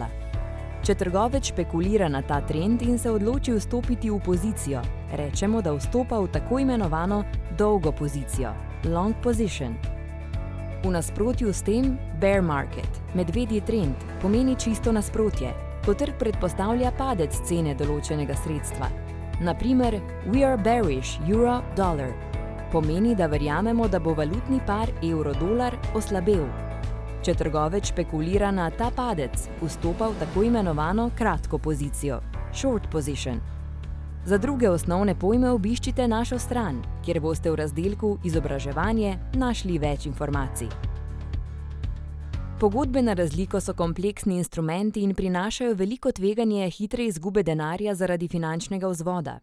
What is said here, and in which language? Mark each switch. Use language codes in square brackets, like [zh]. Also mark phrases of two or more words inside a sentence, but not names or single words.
[sl] Če trgovec špekulira na ta trend in se odloči vstopiti v pozicijo, rečemo, da vstopa v tako imenovano dolgo pozicijo, [en] long position. [sl] V nasprotju s tem, [en] bear market, [sl] medvedji trend, pomeni čisto nasprotje, ko trg predpostavlja padec cene določenega sredstva. Naprimer, [en] we are bearish euro-dollar. [sl] Pomeni, da verjamemo, da bo valutni par evro-dolar oslabel. Če trgovec špekulira na ta padec, vstopa v tako imenovano kratko pozicijo, [en] short position. [sl] Za druge osnovne pojme obiščite našo stran, kjer boste v razdelku Izobraževanje našli več informacij. Pogodbe na razliko so kompleksni instrumenti in prinašajo veliko tveganje hitre izgube denarja zaradi finančnega vzvoda.